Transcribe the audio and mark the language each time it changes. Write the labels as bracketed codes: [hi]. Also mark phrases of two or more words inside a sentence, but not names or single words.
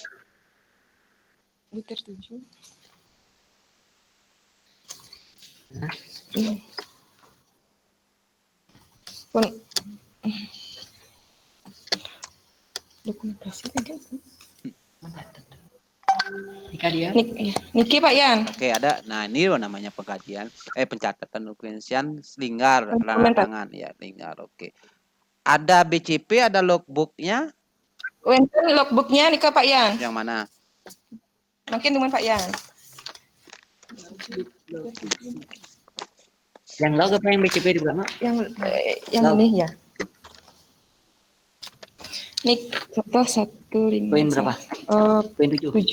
[id] Tertuju. Dokumentasi kan? Niki Pak Yan. Oke, ada. Nah, ini namanya pengkajian pencatatan dokumentasian Linggar tanda tangan ya, Linggar. Oke. Ada BCP, ada logbooknya. Wenten logbooknya nih ke Pak Yan. Yang mana? Mungkin dengan Pak Yan. Yang log apa yang BCP di belakang? Yang ini ya. Nih contoh 1,5. Poin berapa? Poin 7.